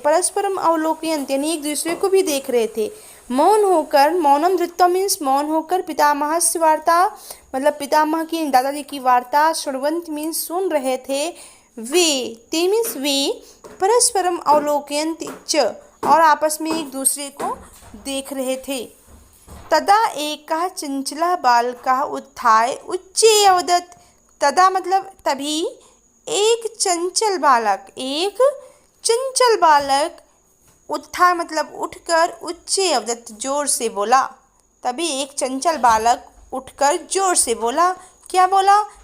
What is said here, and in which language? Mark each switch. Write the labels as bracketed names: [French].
[Sanskrit] परस्परम अवलोकयन्ति [Hindi] यानी एक दूसरे को भी देख रहे थे। मौन होकर, [Sanskrit] मौनम धृत्वा [Hindi] मीन्स मौन होकर, [Sanskrit] पितामहस्य वार्ता [Hindi] मतलब पितामह की दादाजी की वार्ता, शृण्वन्ति मीन्स सुन रहे थे। ते मीन्स वे, परस्परम अवलोकयन्ति च और आपस में एक दूसरे को देख रहे थे। [Sanskrit] तदा एकः चंचलः बालकः उत्थाय उच्चे अवदत्। [Hindi] तदा मतलब तभी एक चंचल बालक उत्थाय मतलब उठकर, उच्चे अवदत् जोर से बोला। तभी एक चंचल बालक उठकर जोर से बोला। क्या बोला?